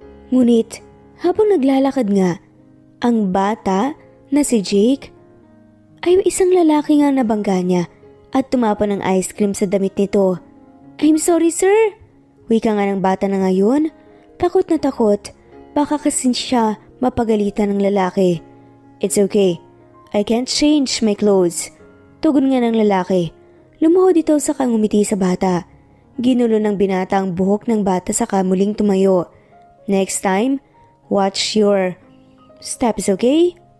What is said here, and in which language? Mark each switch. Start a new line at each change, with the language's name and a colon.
Filipino: Ngunit habang naglalakad nga, ang bata na si Jake ay isang lalaki nga nabangga niya at tumapon ng ice cream sa damit nito.
English: I'm sorry sir,
Filipino: wika nga ng bata na ngayon. Takot na takot, baka kasi siya mapagalitan ng lalaki.
English: It's okay, I can't change my clothes.
Filipino: Tugon nga ng lalaki. Lumuhod ito sa kangumiti sa bata. Ginulo ng binata ang buhok ng bata sa kamuling tumayo.
English: Next time, watch your steps, okay?